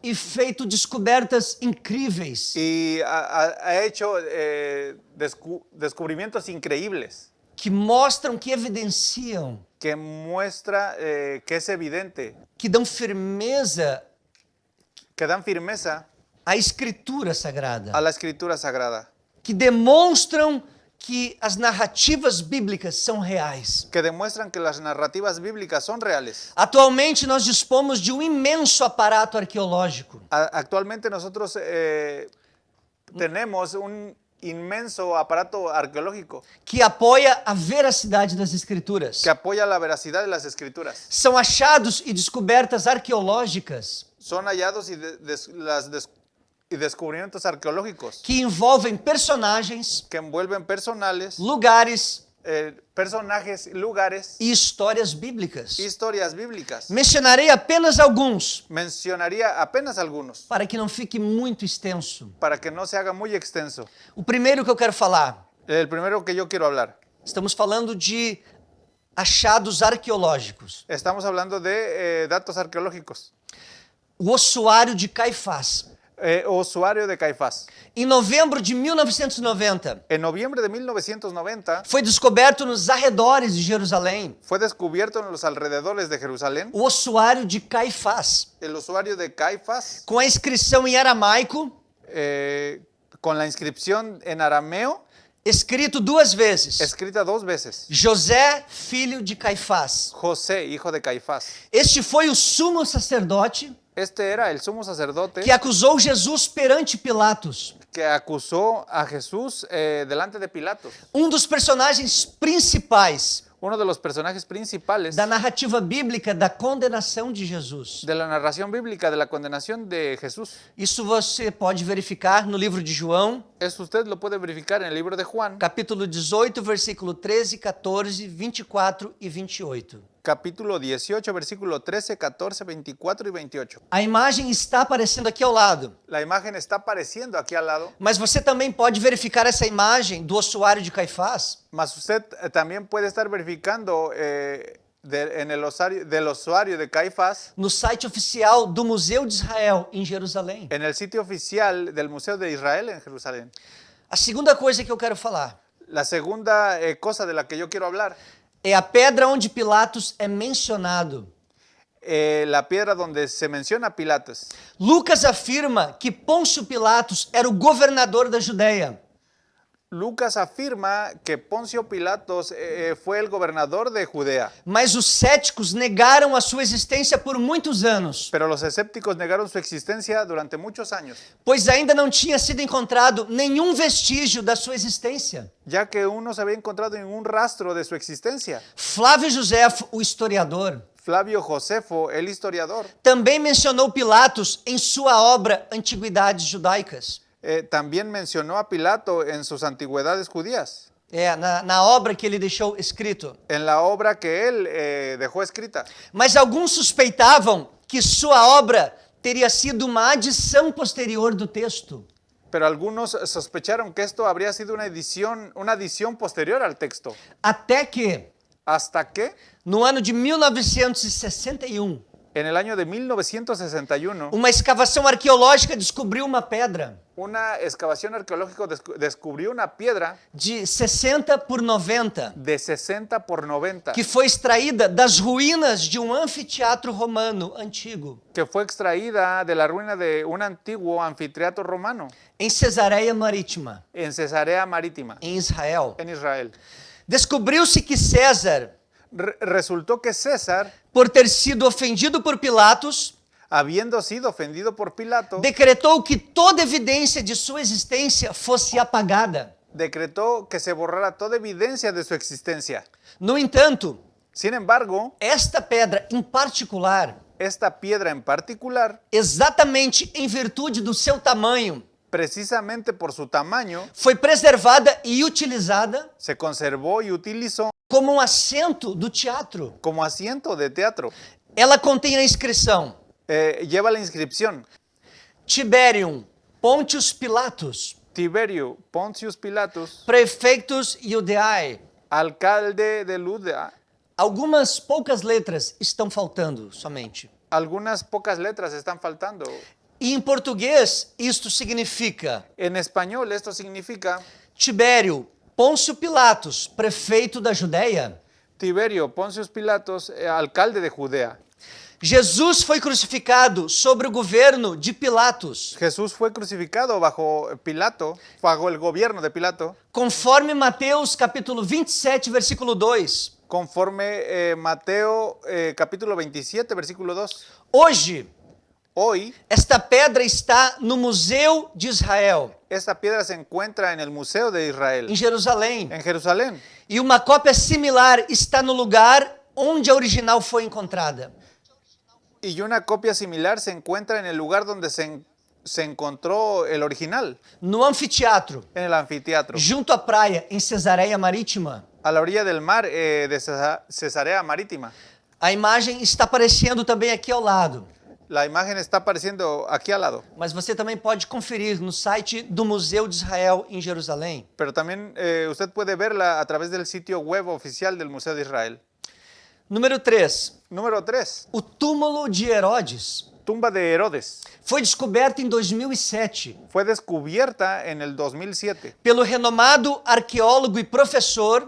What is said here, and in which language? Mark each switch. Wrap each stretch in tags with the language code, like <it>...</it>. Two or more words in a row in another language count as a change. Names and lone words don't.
<pt>e feito descobertas incríveis</pt> <es>y ha hecho descubrimientos increíbles</es> <pt>que mostram, que evidenciam,</pt> <es>que muestra que es evidente,</es> <pt>que dão firmeza</pt> <es>que dan firmeza</es> <pt>à Escritura Sagrada,</pt> <es>a la escritura sagrada,</es> <pt>que demonstram que as narrativas bíblicas são reais.</pt> <es>que demuestran que las narrativas bíblicas son reales.</es> <pt>Atualmente nós dispomos de um imenso aparato arqueológico</pt> <es>Actualmente nosotros tenemos un inmenso aparato arqueológico</es> <pt>que apoia a veracidade das Escrituras.</pt> <es>que apoya la veracidad de las escrituras.</es> <pt>São achados e descobertas arqueológicas</pt> <es>Son hallados y descubrimientos arqueológicos</es> <pt>que envolvem personagens,</pt> <es>que envuelven personales,</es> <pt>lugares</pt> <es>personajes, lugares,</es> <pt>e histórias bíblicas.</pt> <es>historias bíblicas.</es> <pt>Mencionarei apenas alguns,</pt> <es>Mencionaría apenas algunos</es> <pt>para que não fique muito extenso.</pt> <es>para que no se haga muy extenso.</es> <pt>O primeiro que eu quero falar,</pt> <es>El primero que yo quiero hablar.</es> <pt>estamos falando de achados arqueológicos.</pt> <es>Estamos hablando de datos arqueológicos.</es> <pt>O ossuário de Caifás.</pt> <es>Ossuario de Caifás.</es> <pt>Em novembro de 1990,</pt> <es>En noviembre de 1990</es> <pt>foi descoberto nos arredores de Jerusalém</pt> <es>fue descubierto en los alrededores de Jerusalén</es> <pt>o ossuário de Caifás,</pt> <es>el ossuario de Caifás</es> <pt>com a inscrição em aramaico,</pt> <es>con la inscripción en arameo</es> <pt>escrito duas vezes:</pt> <es>escrita 2 veces.</es> <pt>José, filho de Caifás.</pt> <es>José, hijo de Caifás.</es> <pt>Este foi o sumo sacerdote</pt> <es>Este era el sumo sacerdote</es> <pt>que acusou Jesus perante Pilatos,</pt> <es>que acusó a Jesús delante de Pilatos.</es> <pt>dos personagens principais</pt> <es>Uno de los personajes principales</es> <pt>da narrativa bíblica da condenação de Jesus.</pt> <es>de la narración bíblica de la condenación de Jesús.</es> <pt>Isso você pode verificar no livro de João,</pt> <es>Eso usted lo puede verificar en el libro de Juan,</es> <pt>capítulo 18, versículo 13, 14, 24 e 28.</pt> <es>capítulo 18, versículo 13, 14, 24 y 28.</es> <pt>A imagem está aparecendo aqui ao lado,</pt> <es>La imagen está apareciendo aquí al lado,</es> <pt>mas você também pode verificar essa imagem do ossuário de Caifás</pt> <es>mas usted también puede estar verificando del ossuario de Caifás</es> <pt>no site oficial do Museu de Israel, em Jerusalém.</pt> <es>en el sitio oficial del Museo de Israel en Jerusalén.</es> <pt>A segunda coisa que eu quero falar</pt> <es>La segunda cosa de la que yo quiero hablar,</es> <pt>é a pedra onde Pilatos é mencionado.</pt> <es>la piedra donde se menciona Pilatos.</es> <pt>Lucas afirma que Pôncio Pilatos era o governador da Judéia.</pt> <es>Lucas afirma que Poncio Pilatos fue el gobernador de Judea,</es> <pt>Mas os céticos negaram a sua existência por muitos anos,</pt> <es>pero los escépticos negaron su existencia durante muchos años,</es> <pt>pois ainda não tinha sido encontrado nenhum vestígio da sua existência.</pt> <es>ya que aún no se había encontrado ningún rastro de su existencia.</es> <pt>Flávio Josefo, o historiador,</pt> <es>Flavio Josefo, el historiador,</es> <pt>também mencionou Pilatos em sua obra Antiguidades Judaicas.</pt> <es>también mencionó a Pilato en sus antigüedades judías,</es> <pt>Na obra que ele deixou escrito.</pt> <es>en la obra que él dejó escrita.</es> <pt>Mas alguns suspeitavam que sua obra teria sido uma adição posterior do texto.</pt> <es>Pero algunos sospecharon que esto habría sido una adición posterior al texto.</es> <pt>Até que,</pt> <es>Hasta que</es> <pt>no ano de 1961,</pt> <es>en el año de 1961,</es> <pt>uma escavação arqueológica descobriu uma pedra</pt> <es>una excavación arqueológica descubrió una piedra</es> <pt>de 60 por 90,</pt> <es>de 60 por 90</es> <pt>que foi extraída das ruínas de um anfiteatro romano antigo,</pt> <es>que fue extraída de la ruina de un antiguo anfiteatro romano</es> <pt>em Cesareia Marítima,</pt> <es>en Cesarea Marítima,</es> <pt>em Israel.</pt> <es>en Israel.</es> <pt>Descobriu-se que César,</pt> <es>Resultó que César,</es> <pt>por ter sido ofendido por Pilatos,</pt> <es>habiendo sido ofendido por Pilato,</es> <pt>decretou que toda evidência de sua existência fosse apagada.</pt> <es>decretó que se borrara toda evidencia de su existencia.</es> <pt>No entanto,</pt> <es>Sin embargo,</es> <pt>esta pedra em particular,</pt> <es>esta piedra en particular,</es> <pt>exatamente em virtude do seu tamanho,</pt> <es>precisamente por su tamaño,</es> <pt>foi preservada e utilizada</pt> <es>se conservó y utilizó</es> <pt>como um assento do teatro.</pt> <es>como asiento de teatro.</es> <pt>Ela contém a inscrição:</pt> <es>Lleva la inscripción:</es> <la>Tiberium Pontius Pilatus,</la> <es>Tiberio Pontius Pilatus,</es> <la>Prefectus Iudeae.</la> <es>alcalde de Judea.</es> <pt>Algumas poucas letras estão faltando somente.</pt> <es>Algunas pocas letras están faltando.</es> <pt>E em português, isto significa</pt> <es>En español esto significa</es> <pt>Tibério Pôncio Pilatos, prefeito da Judéia.</pt> <es>Tiberio Pontius Pilatus, alcalde de Judea.</es> <pt>Jesus foi crucificado sobre o governo de Pilatos,</pt> <es>Jesús fue crucificado bajo Pilato, bajo el gobierno de Pilato,</es> <pt>conforme Mateus capítulo 27, versículo 2.</pt> <es>conforme Mateo capítulo 27, versículo 2.</es> <pt>Hoje,</pt> <es>Hoy,</es> <pt>esta pedra está no Museu de Israel,</pt> <es>esta piedra se encuentra en el Museo de Israel,</es> <pt>em Jerusalém.</pt> <es>en Jerusalén,</es> <pt>E uma cópia similar está no lugar onde a original foi encontrada.</pt> <es>y una copia similar se encuentra en el lugar donde se encontró el original,</es> <pt>No anfiteatro,</pt> <es>en el anfiteatro,</es> <pt>junto à praia, em Cesareia Marítima.</pt> <es>a la orilla del mar de Cesarea Marítima.</es> <pt>A imagem está aparecendo também aqui ao lado,</pt> <es>La imagen está apareciendo aquí al lado,</es> <pt>mas você também pode conferir no site do Museu de Israel em Jerusalém.</pt> <es>pero también usted puede verla a través del sitio web oficial del Museo de Israel.</es> <pt>Número 3.</pt> <es>Número 3.</es> <pt>O túmulo de Herodes</pt> <es>Tumba de Herodes.</es> <pt>foi descoberto em 2007</pt> <es>Fue descubierta en el 2007</es> <pt>pelo renomado arqueólogo e professor</pt>